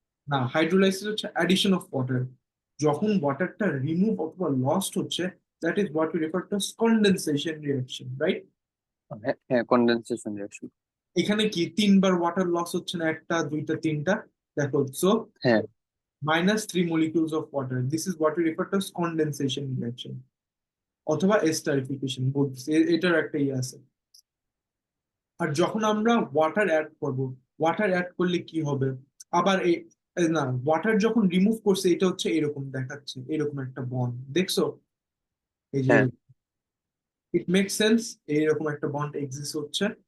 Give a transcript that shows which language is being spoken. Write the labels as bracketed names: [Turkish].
[English] না, হাইড্রোলাইসিস হচ্ছে addition of water. [Bangla] যখন ওয়াটারটা রিমুভ অথবা লস্ট হচ্ছে, [English] That is what we refer to condensation reaction, right? [Bangla] হ্যাঁ হ্যাঁ, কন্ডেনসেশন রিঅ্যাকশন। এখানে কি তিনবার ওয়াটার লস হচ্ছে না, একটা দুইটা তিনটা? দেখো, সো হ্যাঁ [English] -3 molecules of water, this is what we refer to as condensation reaction [Bangla] অথবা এস্টারিফিকেশন, এটার একটা ইয়ে আছে। আর যখন আমরা ওয়াটার অ্যাড করব, ওয়াটার অ্যাড করলে কি হবে? আবার না, ওয়াটার যখন রিমুভ করছে এটা হচ্ছে এরকম দেখাচ্ছে, এরকম একটা বন্ড দেখছো, এই যে হ্যাঁ ইট মেক সেন্স, এইরকম একটা বন্ড এক্সিস্ট হচ্ছে।